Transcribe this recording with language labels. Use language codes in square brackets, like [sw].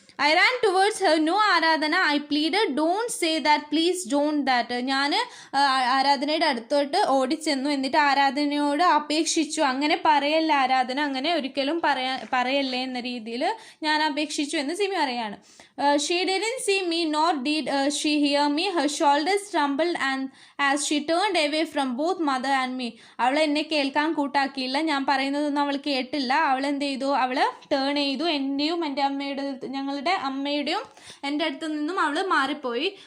[en] I ran towards her. "No, Aradhana," I pleaded. "Don't say that. Please don't that." [ml] ഞാൻ ആരാധനയുടെ അടുത്തോട്ട് ഓടിച്ചെന്നു. എന്നിട്ട് ആരാധനയോട് അപേക്ഷിച്ചു, അങ്ങനെ പറയല്ല ആരാധന, അങ്ങനെ ഒരിക്കലും പറയല്ലേ എന്ന രീതിയിൽ ഞാൻ അപേക്ഷിച്ചു എന്ന് സിമി പറയാണ്. [en] She didn't see me, nor did she hear me. Her shoulders trembled and as she turned away from both mother and me. [ml] അവൾ എന്നെ കേൾക്കാൻ കൂട്ടാക്കിയില്ല, ഞാൻ പറയുന്നതൊന്നും അവൾ കേട്ടില്ല. അവൾ എന്ത് ചെയ്തു? അവൾ ടേൺ ചെയ്തു, എൻ്റെയും എൻ്റെ അമ്മയുടെ, ഞങ്ങളുടെ അമ്മയുടെയും എൻ്റെ അടുത്ത് നിന്നും അവൾ മാറിപ്പോയി.